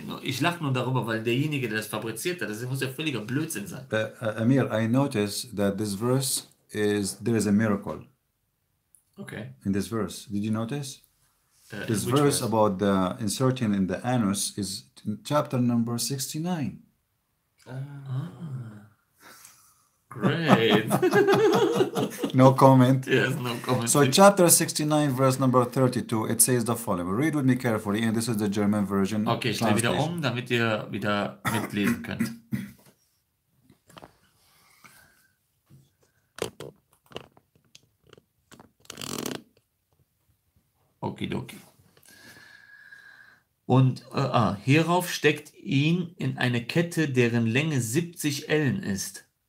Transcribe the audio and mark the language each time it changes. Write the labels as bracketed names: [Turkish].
[German] Ich lache nur darüber, weil derjenige, der das fabriziert hat, das muss ja völliger Blödsinn sein. [English] Amir, I noticed that this verse there is a miracle Okay. in this verse. Did you notice? This Which verse verse? about the inserting in the anus is in chapter number 69. Great. No comment. Yes, no comment. So chapter 69, verse number 32, it says the following. Read with me carefully, and this is the German version. [German] Okay, ich drehe wieder [English] translation. [German] damit ihr wieder mitlesen könnt. Okidoki. Und hierauf steckt ihn in eine Kette, deren Länge 70 Ellen ist.